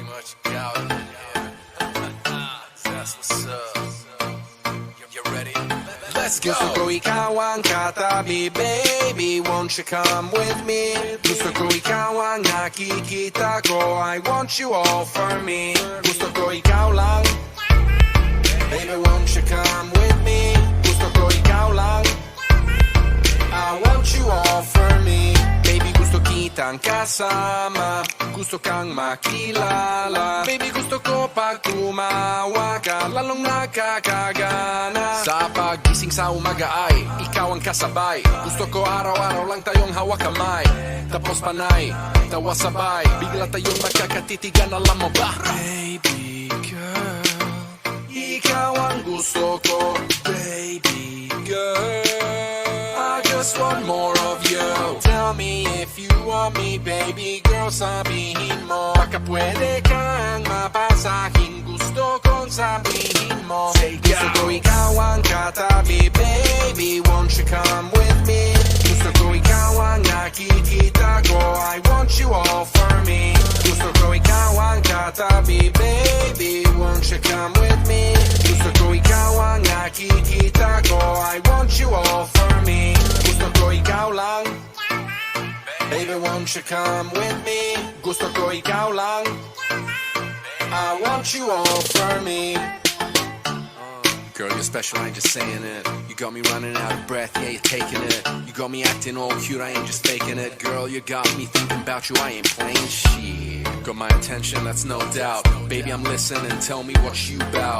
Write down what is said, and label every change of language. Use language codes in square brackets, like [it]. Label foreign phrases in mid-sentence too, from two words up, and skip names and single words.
[en] Check out, that's what's up. You ready? Let's go! [tl] Gusto ko ikaw ang katabi, [en] baby, won't you come with me? [tl] Gusto ko ikaw ang nakikita ko, [en] I want you all for me. [tl] Gusto ko ikaw lang, [en] baby, won't you come with me? [tl] Gusto ko ikaw lang, [en] I want you all for me. Baby, [tl] gusto kitang kasama, gusto kang makilala. Baby, gusto ko pag tumawa ka, lalong nakakagana. Sa pagising sa umaga ay ikaw ang kasabay. Gusto ko araw-araw lang tayong hawak kamay, tapos panay, tawa sabay, bigla tayong magkakatitigan, alam mo ba? [en] Baby girl, [tl] ikaw ang gusto ko. [en] Baby girl, I just want more of you. Tell me if you want me, baby girl, [tl] sabihin mo. Baka pwede kang mapasahin, gusto kong sabihin mo. Gusto ko ikaw ang katabi, [en] baby, won't you come with me? [tl] Gusto ko ikaw ang nakikita ko, [en] I want you all for me. [tl] Gusto ko ikaw ang katabi, [en] baby, won't you come with me? [tl] Gusto ko ikaw ang nakikita ko, [en] I want you all for me. [tl] Gusto ko ikaw lang, [en] baby, won't you come with me? [tl] Gusto ko ikaw lang, [en] I want you all for me. Girl, you're special, I ain't just saying it. You got me running out of breath, yeah, you're taking it. You got me acting all cute, I ain't just faking it. Girl, you got me thinking about you, I ain't playing shit. Got my attention, that's no doubt. Baby, I'm listening, tell me what you bout.